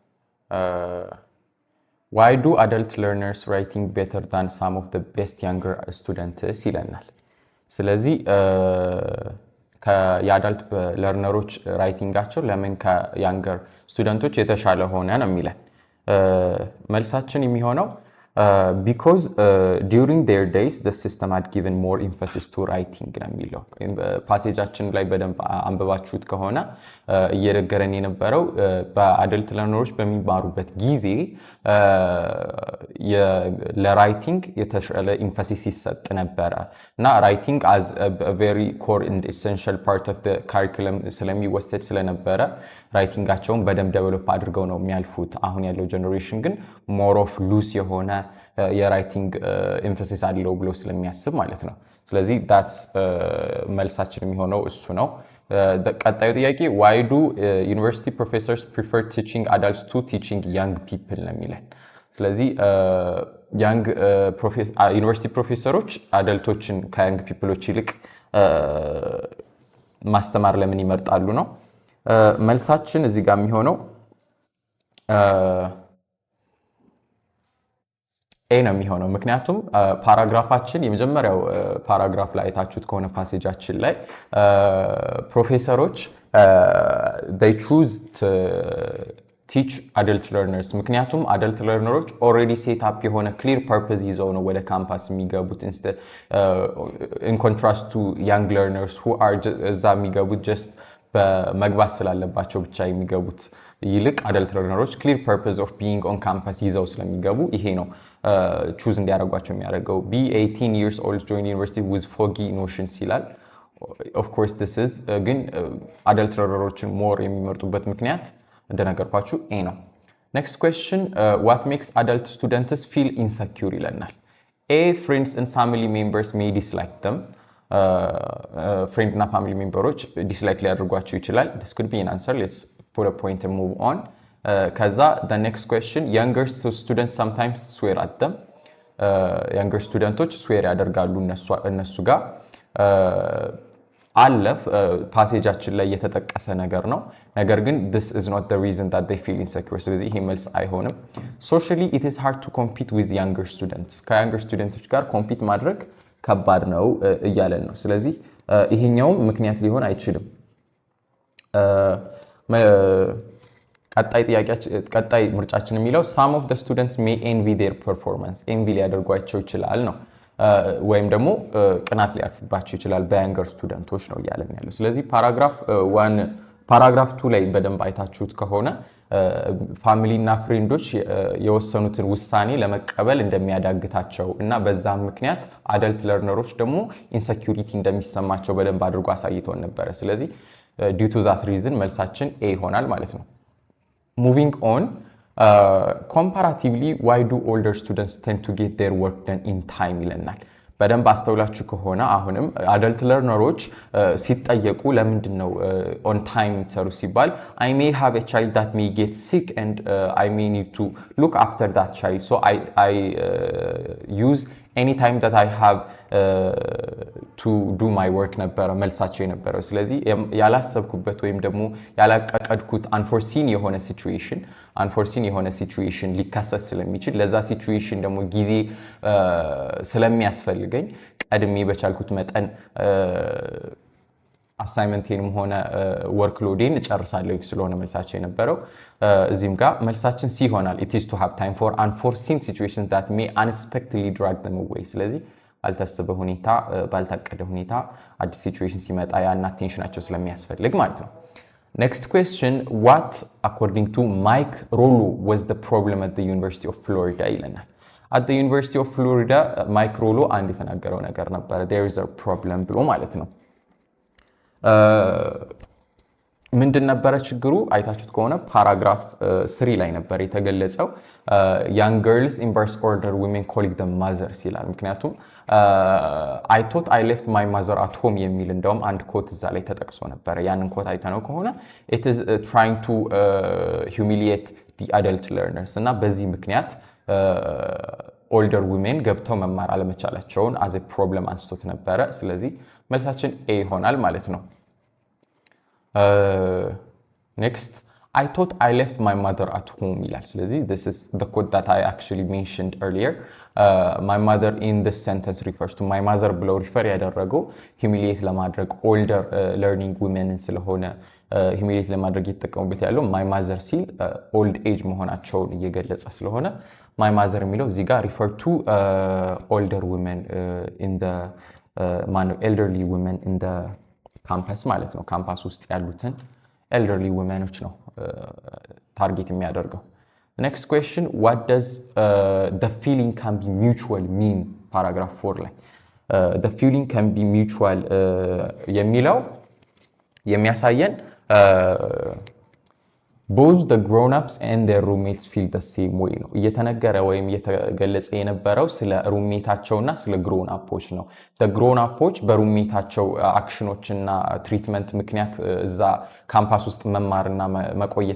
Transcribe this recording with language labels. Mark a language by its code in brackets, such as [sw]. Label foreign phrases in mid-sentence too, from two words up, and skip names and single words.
[en] why do adult learners writing better than some of the best younger students [am] ይለናል። ስለዚህ [en] adult learners [am] ራይቲንጋቸው ለምን [en] younger students [am] የተሻለ ሆነ ነው የሚለን። መልሳችን የሚሆነው [en] because during their days the system had given more emphasis to writing [am] ነው የሚለው። ፓሴጃችን ላይ በደንብ አንብባችሁት ከሆነ እየነገረን የነበረው [en] adult learners [am] በሚማሩበት ጊዜ ለራይቲንግ የተሻለ ኤምፋሲስ ይሰጥ ነበረ እና ራይቲንግ [en] as a very core and essential part of the curriculum [am] ስለሚወሰድ ስለነበረ ራይቲንጋቸውን በደንብ ዴቨሎፕ አድርገው ነው የሚያልፉት። አሁን ያለው ጀነሬሽን ግን [en] more of loose [am] የሆነ የራይቲንግ ኤምፋሲስ አለው ብሎ ስለሚያስብ ማለት ነው። ስለዚህ that's መልሳችን የሚሆነው እሱ ነው። ቀጣዩ ጥያቄ [en] why do university professors prefer teaching adults to teaching young people [am] ነው የሚለን። ስለዚህ [en] young university professors [am] አደልቶችን [en] young people [am] ይልቅ ማስተማር ለምን ይመርጣሉ ነው። መልሳችን እዚህ ጋር የሚሆነው ኤ ነው የሚሆነው። ምክንያቱም ፓራግራፋችን የመጀመሪያው ፓራግራፍ ላይ አይታችሁት ከሆነ ፓሴጃችን ላይ ፕሮፌሰሮች [en] they choose to teach adult learners [am] ምክንያቱም [en] adult learners already set up የሆነ clear purpose [am] ይዘው ነው ወደ ካምፓስ የሚገቡት [en] in contrast to young learners who are [am] እዛ የሚገቡት [en] just [am] በመግባት ስላለባቸው ብቻ የሚገቡት ይልቅ [en] adult learners clear purpose of being on campus [am] ይዘው ስለሚገቡ ይሄ ነው choose እንዲያደርጓቸው [en] የሚያደርገው። be 18 years old join university with foggy notions ይላል። of course this is ግን adult learnersን more [am] የሚመርጡበት ምክንያት እንደነገርኳችሁ ኤ ነው። [en] next question what makes adult students feel insecure ይለናል። a friends and family members may dislike them friend እና family members dislike [am] ሊያደርጓቸው ይችላል። [en] this could be an answer. let's put a point and move on. ከዛ the next question younger students sometimes swear at them younger students swear [am] ያደርጋሉ እነሱ ጋር አለፍ ፓሴጃችን ላይ የተጠቀሰ ነገር ነው። ነገር ግን [en] this is not the reason that they feel insecure [am] ስለዚህ ይሄ መልስ አይሆንም። [en] socially it is hard to compete with younger students ከyounger students [am] ጋር ኮምፒት ማድረግ ከባድ ነው እያለን ነው። ስለዚህ ይሄኛው ምክንያት ሊሆን አይችልም። ቀጣይ ምርጫችን የሚለው [en] some of the students may envy their performance [am] envy ሊያደርጓቸው ይችላል ነው ወይም ደግሞ ቅናት ሊያርፍባቸው ይችላል በያንገር ስቱደንቶች ነው እያለን ያለው። ስለዚህ ፓራግራፍ 2 ላይ በደንብ አይታችሁት ከሆነ ፋሚሊ እና ፍሬንዶች የወሰኑትን ውሳኔ ለመቀበል እንደሚያዳግታቸው እና በዛም ምክንያት አደልት ለርነሮች ደግሞ ኢንሴኩሪቲ እንደሚሰማቸው በደንብ አድርጎ አሳይቶን ነበር። ስለዚህ [en] due to that reason [am] መልሳችን ኤ ይሆናል ማለት ነው። [en] moving on comparatively why do older students tend to get their work done in time ይለናል። [am] በደንብ አስተውላችሁ ከሆነ አሁንም አደልት ለርነሮች ሲጠየቁ ለምንድን ነው [en] on time [am] ተሩ ሲባል [en] I may have a child that may get sick and I may need to look after that child so I use any time that I have to do my work [am] ነበረ መልሳቸው የነበረው። ስለዚህ ያላሰብኩበት ወይም ደግሞ ያላቀድኩት [en] unforeseen [am] የሆነ ሲቹዌሽን ሊከሰት ስለሚችል ለዛ ሲቹዌሽን ደግሞ ጊዜ ስለሚያስፈልገኝ ቀድሜ በቻልኩት መጠን አሳይመንቴንም ሆነ ወርክሎዴን እጨርሳለሁ ስለሆነ መልሳቸው የነበረው። እዚህም ጋር መልሳችን ሲ ይሆናል። [en] it is to have time for unforeseen situations that may unexpectedly drag them away [am] ስለዚህ ባልታሰበ ሁኔታ ባልታቀደ ሁኔታ አዲስ ሲቹዌሽን ሲመጣ ያን አቴንሽናቸው ስለሚያስፈልግ ማለት ነው። [en] Next question, what according to Mike Rollo was the problem at the University of Florida ይለናል። at the University of Florida Mike Rollo [am] አንድ የተናገረው ነገር ነበር [en] there is a problem [am] ብሎ ማለት ነው። ምንድን ነበረ ችግሩ? አይታችሁት ከሆነ ፓራግራፍ 3 ላይ ነበር የተገለጸው [en] young girls in birth order women calling them mothers [am] ይላል። ምክንያቱም [en] I thought I left my mother at home [am] የሚል እንደውም አንድ ኮት እዛ ላይ ተጠቅሶ ነበር። ያንን ኮት አይተነው ከሆነ [en] it is trying to humiliate the adult learners [am] እና በዚህ ምክንያት [en] older women [am] ገብተው መማር አለመቻላቸውን [en] as a problem [am] አንስቶት ነበረ። ስለዚህ መልሳችን A ይሆናል ማለት ነው። [en] Next, I thought I left my mother at home [am] ይላል። ስለዚህ [en] this is the quote that I actually mentioned earlier. My mother in this sentence refers to my mother [am] ብለው ሪፈር ያደረገው [en] humiliate ለማድረግ older learning women ስለሆነ humiliate [am] ለማድረግ የተጠቀሙበት ያለው [en] my mother [am] ሲል [en] old age [am] መሆናቸውን እየገለጸ ስለሆነ [en] my mother [am] የሚለው እዚህ ጋር [en] refer to older women in the elderly women [am] in the ካምፓስ ማለት ነው። ካምፓስ ውስጥ ያሉትን elderly womenዎች ነው ታርጌት የሚያደርገው። [en] next question, what does the feeling can be mutual mean [am] paragraph 4 ላይ [en] the feeling can be mutual [am] የሚለው የሚያሳየን [en] both the grown-ups and their roommates feel the same way [am] ነው እየተነገረ ወይም እየተገለጸ የነበረው ስለ ሩሜታቸውና ስለ grown-uፖች ነው። the grown-uፖች በሩሜታቸው አክሽኖችና ትሪትመንት ምክንያት እዛ ካምፓስ ውስጥ መማርና መቆየት